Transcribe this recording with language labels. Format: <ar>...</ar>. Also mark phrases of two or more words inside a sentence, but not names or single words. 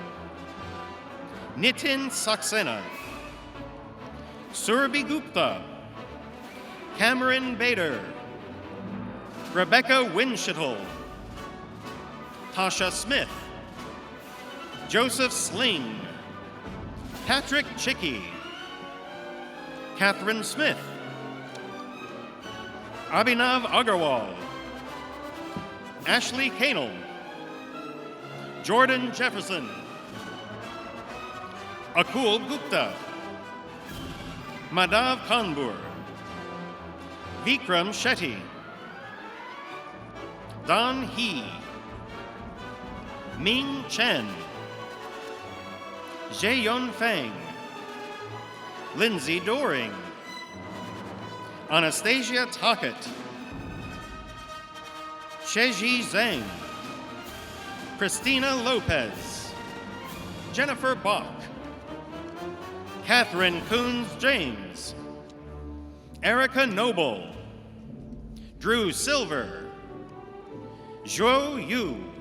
<en>Nitin Saxena, Surabhi Gupta, Cameron Bader, Rebecca Winshittle, Tasha Smith, Joseph Sling, Patrick Chicky, Catherine Smith, Abhinav Agarwal, Ashley Kanel, Jordan Jefferson, Akul Gupta, Madhav Kanbur, Vikram Shetty, Don He, Ming Chen, Jaeyun Feng, Lindsay Doring, Anastasia Tackett, Sheji Zhang, Christina Lopez, Jennifer Bach, Catherine Coons-James, Erica Noble, Drew Silver, Zhuo Yu,</en>